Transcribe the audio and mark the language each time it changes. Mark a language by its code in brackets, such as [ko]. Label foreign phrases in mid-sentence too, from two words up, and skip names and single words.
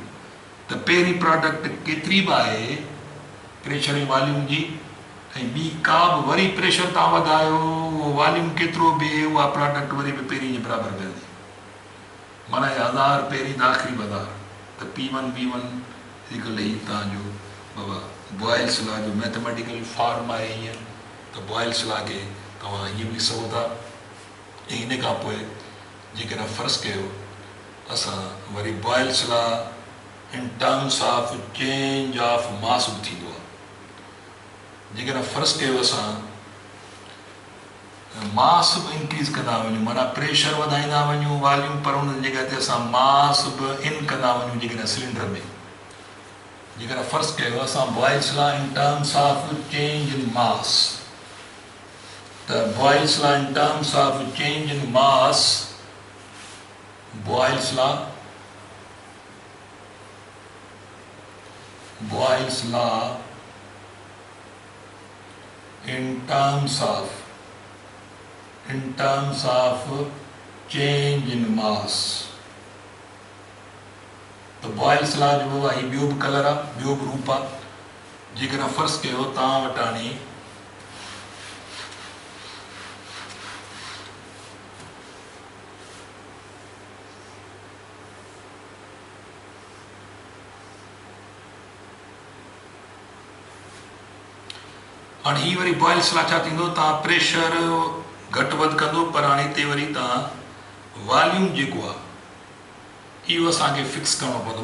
[sd] त पहिरीं प्रोडक्ट केतिरी बि आहे प्रेशर ऐं वॉल्यूम जी, ऐं ॿी का बि वरी प्रेशर तव्हां वधायो उहो वॉल्यूम केतिरो बि उहा प्रोडक्ट वरी बि पहिरीं जे बराबरि वेंदी। माना 1000 पहिरीं त आख़िरी 1000 त P1 V1 इक्वल ई तव्हांजो बाबा बॉयल्स लॉ जो [en] mathematical form [sd] आहे हीअं। त बॉयल्स लॉ खे तव्हां हीअं बि सघो था। ऐं हिन खां पोइ जेकॾहिं फ़र्ज़ु कयो असां वरी बॉयल्स लॉ [en] in terms of change of mass [sd] बि थींदो आहे। जेकॾहिं फ़र्ज़ु कयो असां मास बि इंक्रीज़ कंदा वञूं, माना प्रेशर वधाईंदा वञूं वॉल्यूम, पर उन जॻह ते असां मास बि इन कंदा वञूं जेकॾहिं सिलेंडर में। जेकॾहिं फ़र्ज़ु कयो असां बॉयल्स लॉ [en] in terms of change in mass, [sd] त बॉयल्स लॉ [en] in terms of change in mass, [sd] बॉयल्स लॉ [en] in terms of change in mass। [sd] तो बॉयल्स लॉ जो आहे ॿियो बि कलर आहे, ॿियो बि रूप आहे। जेकॾहिं फ़र्ज़ु कयो तव्हां वटि हाणे हाणे हीअ वरी बॉयल्स लॉ छा थींदो, तव्हां प्रेशर घटि वधि कंदो, पर हाणे हिते वरी तव्हां वॉल्यूम जेको आहे इहो असांखे फिक्स करिणो पवंदो।